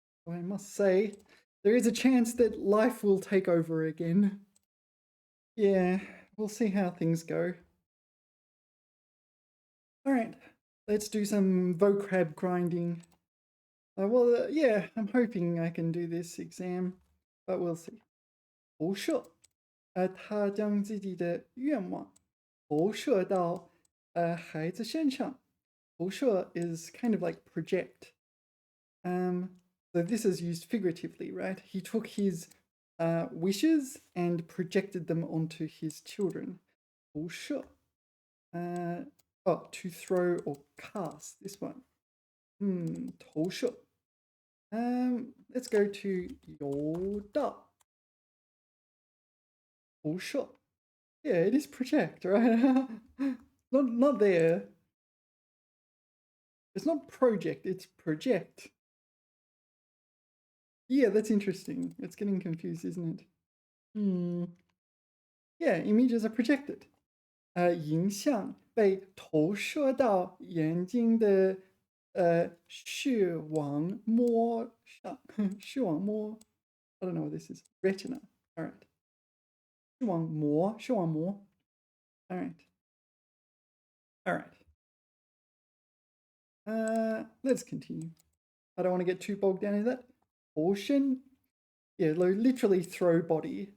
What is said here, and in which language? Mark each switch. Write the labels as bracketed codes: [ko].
[en] I must say, there is a chance that life will take over again. Yeah, we'll see how things go. All right, let's do some vocab grinding. Yeah, I'm hoping I can do this exam, but we'll see. [zh] 投射，他将自己的愿望投射到孩子身上。 [en] 投射 is kind of like project. So this is used figuratively, right? He took his wishes and projected them onto his children. [zh] 投射. [en] To throw or cast, this one. [zh] 投射. [en] Let's go to 游到. [zh] 投射. [en] Yeah, it is project, right? not there. It's not project, it's project. Yeah, that's interesting. It's getting confused, isn't it? Yeah, images are projected. [zh] 影像被投射到眼睛的视网膜上。 [en] 视网膜 I don't know what this is. Retina. All right. 视网膜.All right. All right. Let's continue. I don't want to get too bogged down in that. Ocean. Yeah, literally throw body.